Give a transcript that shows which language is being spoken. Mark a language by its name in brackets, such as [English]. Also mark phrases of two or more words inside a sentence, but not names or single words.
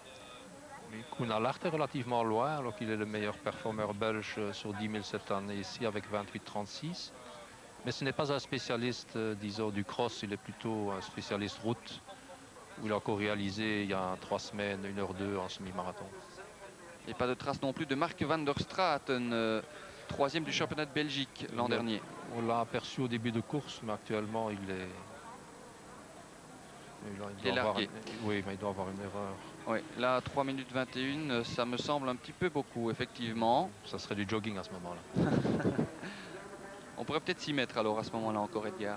[French] Koen Allard est relativement loin, alors qu'il est le meilleur performeur belge sur 10 000 cette année ici avec 28,36. Mais ce n'est pas un spécialiste, disons, du cross, il est plutôt un spécialiste route, où il a encore réalisé il y a 3 semaines, 1h02 en semi-marathon. Et pas de trace non plus de Mark van der Straten, 3e du championnat de Belgique l'an dernier. On l'a aperçu au début de course, mais actuellement il est... Il est largué. Oui, mais il doit avoir une erreur. Oui, là, 3 minutes 21, ça me semble un petit peu beaucoup, effectivement. Ça serait du jogging à ce moment-là. On pourrait peut-être s'y mettre alors à ce moment-là encore, Edgar.